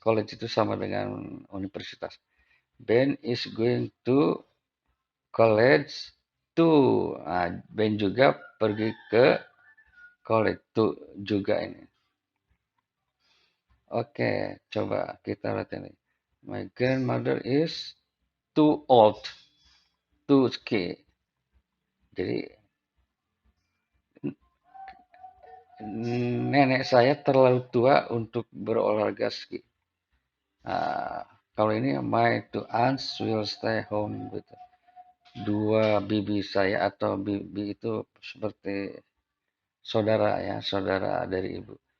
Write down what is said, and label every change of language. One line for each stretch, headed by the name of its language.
Indonesian: College itu sama dengan universitas.
English: Ben is going to college too.
Indonesian: Nah, Ben juga pergi ke
English: college too
Indonesian: juga ini. Oke, coba kita lihat ini.
English: My grandmother is too old to ski. Jadi
Indonesian: Nenek saya terlalu tua untuk berolahraga ski. Kalau ini
English: my two aunts will stay home gitu.
Indonesian: Dua bibi saya atau bibi itu seperti saudara ya, saudara dari ibu.